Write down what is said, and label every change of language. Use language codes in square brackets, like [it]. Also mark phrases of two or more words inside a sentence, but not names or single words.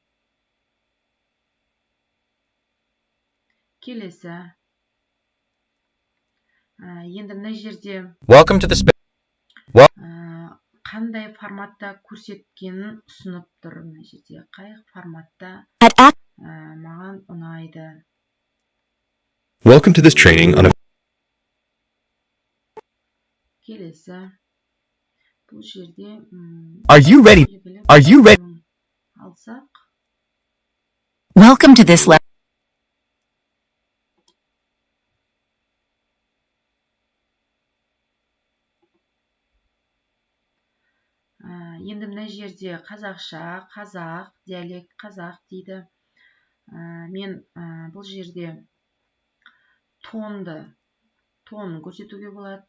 [kk] Келесі. Енді мына жерде қандай форматта көрсеткенін ұсынып тұр. Мына жерде қай форматта маған ұнайды. [en] Welcome to this training on a [kk] Келесі. Бұл жерде [en] Are you ready? [kk] Алсақ. [en] Welcome to this lesson. [kk] Енді мына жерде қазақша, қазақ, диалект қазақ дейді. Мен бұл жерде тон көрсетуге болады.